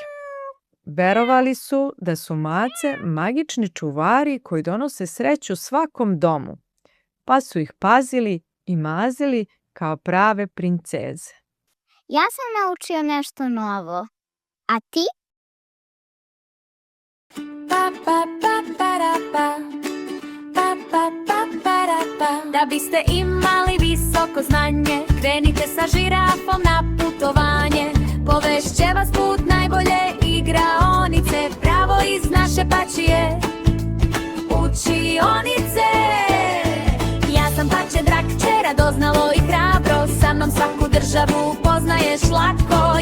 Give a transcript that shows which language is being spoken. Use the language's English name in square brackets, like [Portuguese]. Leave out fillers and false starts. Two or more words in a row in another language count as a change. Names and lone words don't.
[Serbian] Verovali su da su mace magični čuvari koji donose sreću svakom domu, pa su ih pazili i mazili kao prave princeze. Ja sam naučio nešto novo. A ti? Pa, pa, pa, para, pa. Pa, pa, pa, para, pa. Da biste imali visoko znanje, krenite sa žirafom na putovanje. Povešće vas put najbolje igraonice, pravo iz naše pačije učionice. Ja sam pače drak, radoznalo i hrabro, sa mnom svaku državu poznaješ lako.